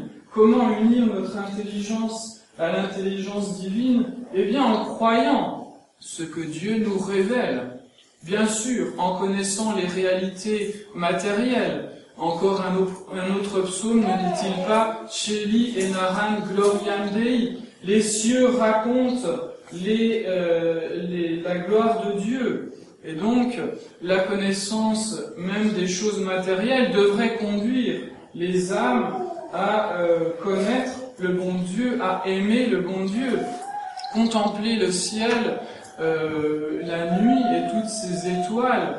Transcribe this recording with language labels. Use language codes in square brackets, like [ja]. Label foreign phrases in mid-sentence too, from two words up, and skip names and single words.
[fr] Comment unir notre intelligence à l'intelligence divine? Eh bien, en croyant ce que Dieu nous révèle. Bien sûr, en connaissant les réalités matérielles. Encore un autre psaume, ne dit-il pas « [la] Celi et naran gloriam Dei [fr] » les cieux racontent la gloire de Dieu. Et donc, la connaissance même des choses matérielles devrait conduire les âmes à connaître le bon Dieu, à aimer le bon Dieu, contempler le ciel, la nuit et toutes ces étoiles.